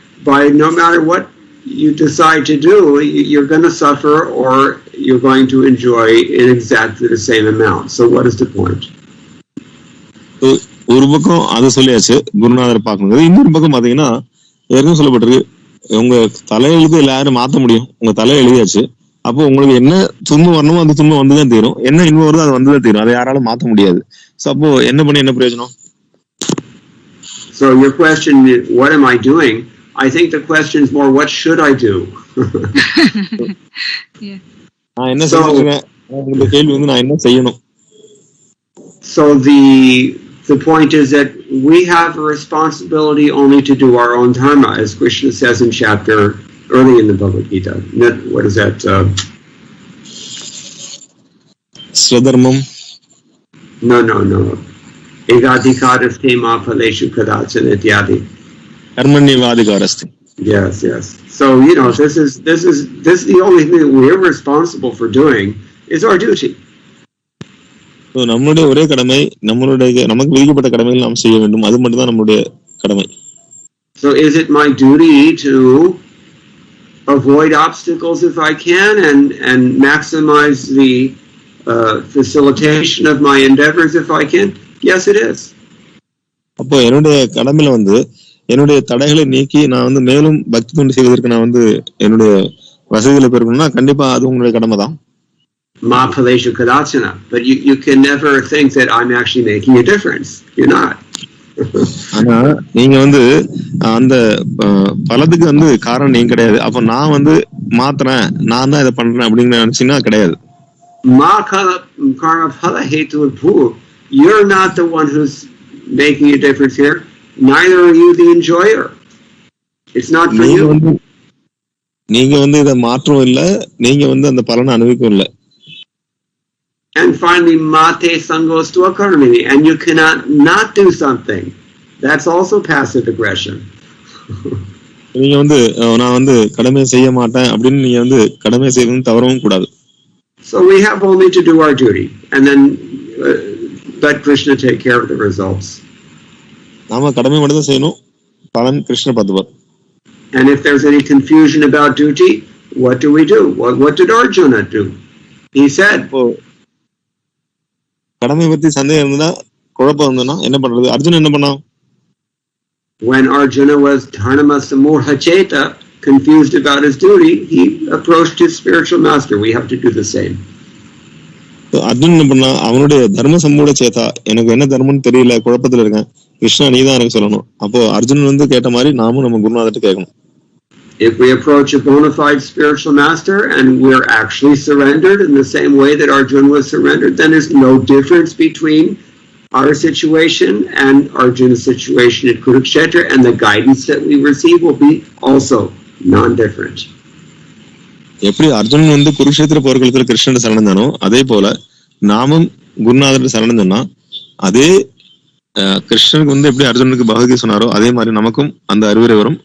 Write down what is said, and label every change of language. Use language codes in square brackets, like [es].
[en] By no matter what you decide to do, you're going to suffer or you're going to enjoy in exactly the same amount. So what is the point? [ta] ஒரு பக்கம் அதை சொல்லியாச்சு, குருநாதர் பார்க்கணும். இன்னொரு பக்கம் பாத்தீங்கன்னா ஏற்கனவே சொல்லப்பட்டிருக்கு, உங்க தலையெழுத்து எல்லாரும் மாத்த முடியும். உங்க தலை எழுதியாச்சு, அப்போ உங்களுக்கு என்ன துன்பம் வரணுமோ அந்த துன்பம் வந்துதான் தீரும், என்ன இன்பம் வருதோ அது வந்துதான் தீரும், அதை யாராலும் மாத்த முடியாது. சோ அப்போ என்ன பண்ணி என்ன பிரயோஜனம்? [en] So your question, what am I doing? I think the question is more, what should I do? [ta] நான் என்ன செய்யணும், இந்த கேள்வி வந்து நான் என்ன செய்யணும். [en] So the point is that we have a responsibility only to do our own dharma, as Krishna says in chapter early in the Bhagavad Gita. What is that? [sa] Swadharmam? No. Egadikaraste ma phaleshu kadachana ityadi. Karmanyavadikaraste. [en] Yes. So you know, this is the only thing that we're responsible for doing is our duty. [ta] நம்மளுடைய ஒரே கடமை, நமக்கு விதிக்கப்பட்ட கடமைகள் நாம் செய்ய வேண்டும். அது மட்டும் தான் நம்மளுடைய கடமை. [en] So is it my duty to avoid obstacles if I can and maximize the facilitation of my endeavors if I can? Yes, it is. [ta] அப்போ என்னுடைய கடமையில வந்து என்னுடைய தடைகளை நீக்கி நான் வந்து மேலும் பக்தி தொண்டு செய்வதற்கு நான் வந்து என்னுடைய வசதிகளை பெறணும்னா கண்டிப்பா அது உங்களுடைய கடமை தான். [sa] Ma phaleshu kadachana. [en] But you can never think that I'm actually making a difference. You're not. [ta] ஆனா நீங்க வந்து அந்த பலத்துக்கு வந்து காரணம் நீங்க கிடையாது. அப்ப நான் வந்து மாத்துறேன், நான் தான் இதை பண்றேன் அப்படின்னு நினைச்சீங்கன்னா கிடையாது. [sa] Ma karma phala hetu bhu. [en] You're not the one who's making a difference here. Neither are you the enjoyer. It's not for you. [ta] நீங்க வந்து இதை மாற்றவும் இல்லை, நீங்க வந்து அந்த பலனை அனுபவிக்கவும் இல்லை. [en] And finally, [sa] mate sangos tu akarmini, [en] and you cannot not do something. That's also passive aggression. நீங்க வந்து நான் வந்து கடமை செய்ய மாட்டேன் அப்படின்னு நீங்க வந்து கடமை செய்யணும் தவறவும் கூடாது. So we have only to do our duty, and then let Krishna take care of the results. [ta] நாம கடமை மட்டும் தான் செய்யணும், பலன் கிருஷ்ணர் பார்த்துப்பார். [en] And if there's any confusion about duty, what do we do? What did Arjuna do? He said, [ta] கடமை பத்தி சந்தேகம் இருந்தா, குழப்பம் இருந்ததுன்னா என்ன பண்றது? அர்ஜுன் என்ன பண்ணான்? [en] When Arjuna was [sa] dharma samurha cheta, [en] confused about his duty, he approached his spiritual master. We have to do the same. [ta] Arjun என்ன பண்ணா, அவனுடைய [sa] தர்ம சமூட சேதா, [ta] எனக்கு என்ன தர்மம்னு தெரியல, குழப்பத்துல இருக்கேன், கிருஷ்ணா நீ தான் எனக்கு சொல்லணும். அப்போ அர்ஜுன் வந்து கேட்ட மாதிரி நாமும் நம்ம குருநாதர்கிட்ட கேட்கணும். [en] If we approach a bona fide spiritual master and we're actually surrendered in the same way that Arjuna was surrendered, then there's no difference between our situation and Arjuna's situation at Kurukshetra, and the guidance that we receive will be also non-different. [ta] எப்படி அர்ஜுனன் வந்து குருஷேத்திர போர்க்களத்துல கிருஷ்ணன் சரணந்தானோ அதே போல நாமும் குருநாதர் சரணந்தோம்னா அதே கிருஷ்ணனுக்கு வந்து எப்படி அர்ஜுனனுக்கு பகவத்கீதை சொன்னாரோ அதே மாதிரி நமக்கும் அந்த அறிவுரை வரும்.